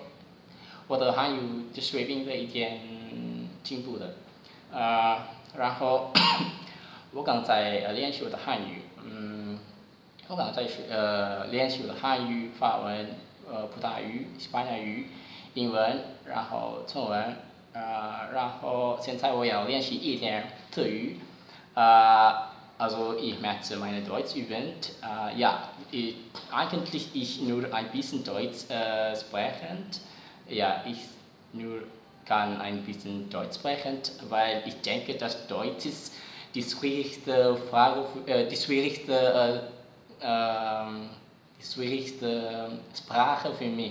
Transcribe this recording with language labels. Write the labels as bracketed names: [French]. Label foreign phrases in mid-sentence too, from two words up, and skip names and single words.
[Chinese] 我的汉语的水平的一点进步的，然后我刚在练习我的汉语，我刚在练习我的汉语、法文、葡萄牙语、西班牙语、英文，然后中文，然后现在我要练习一点德语， [German] Also ich möchte meine Deutsch üben. Ja, eigentlich ich nur ein bisschen Deutsch sprechen. Ja, ich nur kann ein bisschen Deutsch sprechen, weil ich denke, dass Deutsch ist die schwierigste Frage, die schwierigste Sprache für mich.